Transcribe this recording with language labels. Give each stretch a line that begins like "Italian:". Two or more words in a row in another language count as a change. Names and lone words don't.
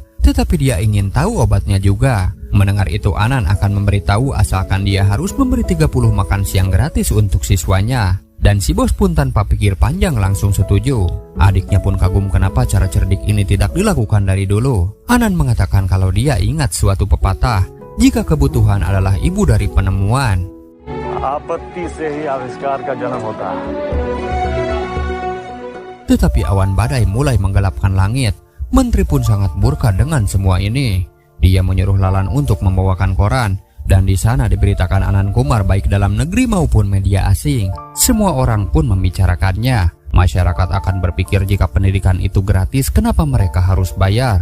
Indonesian: Tetapi dia ingin tahu obatnya juga. Mendengar itu Anand akan memberitahu asalkan dia harus memberi 30 makan siang gratis untuk siswanya. Dan si bos pun tanpa pikir panjang langsung setuju. Adiknya pun kagum kenapa cara cerdik ini tidak dilakukan dari dulu. Anand mengatakan kalau dia ingat suatu pepatah, jika kebutuhan adalah ibu dari penemuan.
Hindi: आपत्ति से ही आविष्कार का जन्म होता है।
Indonesian: Tetapi awan badai mulai menggelapkan langit. Menteri pun sangat murka dengan semua ini. Dia menyuruh Lalan untuk membawakan koran. Dan di sana diberitakan Anand Kumar baik dalam negeri maupun media asing. Semua orang pun membicarakannya. Masyarakat akan berpikir jika pendidikan itu gratis, kenapa mereka harus bayar?